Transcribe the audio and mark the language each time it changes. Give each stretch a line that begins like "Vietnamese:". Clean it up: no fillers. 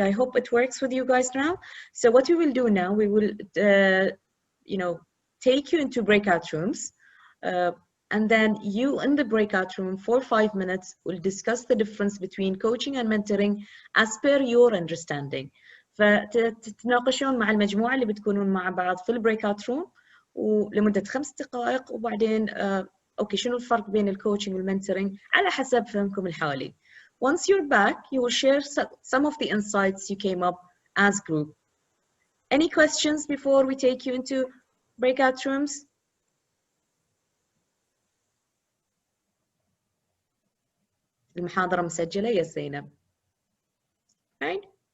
English: I hope it works with you guys now. So what we will do now, we will take you into breakout rooms. And then you in the breakout room for 5 minutes will discuss the difference between coaching and mentoring as per your understanding.
Arabic: فتتناقشون مع المجموعة اللي بتكونون مع بعض في البريكاوت روم ولمدة 5 دقائق وبعدين اوكي شنو الفرق بين الكوتشنج والمنتورينج على حسب فهمكم الحالي.
English: Once you're back, you will share some of the insights you came up as group. Any questions before we take you into breakout rooms?
Arabic: المحاضرة مسجلة يا زينب.
English: Right?